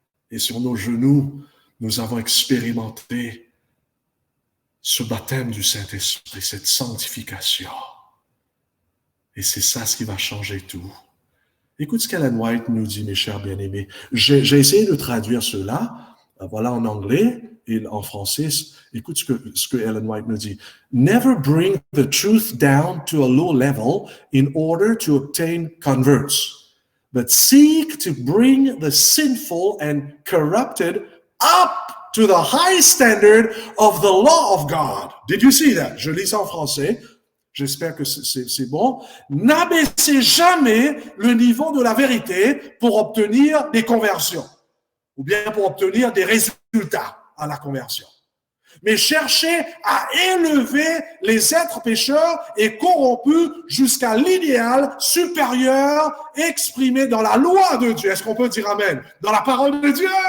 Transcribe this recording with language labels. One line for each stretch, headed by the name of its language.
French: Et sur nos genoux, nous avons expérimenté ce baptême du Saint-Esprit, cette sanctification. Et c'est ça ce qui va changer tout. Écoute ce qu'Ellen White nous dit, mes chers bien-aimés. J'ai essayé de traduire cela, voilà en anglais et en français. Écoute ce que Ellen White nous dit.
English: Never bring the truth down to a low level in order to obtain converts, but seek to bring the sinful and corrupted up to the high standard of the law of God. Did you see that?
French: Je lis ça en français. J'espère que c'est bon. N'abaissez jamais le niveau de la vérité pour obtenir des conversions ou bien pour obtenir des résultats à la conversion. Mais cherchez à élever les êtres pécheurs et corrompus jusqu'à l'idéal supérieur exprimé dans la loi de Dieu. Est-ce qu'on peut dire amen? Dans la parole de Dieu.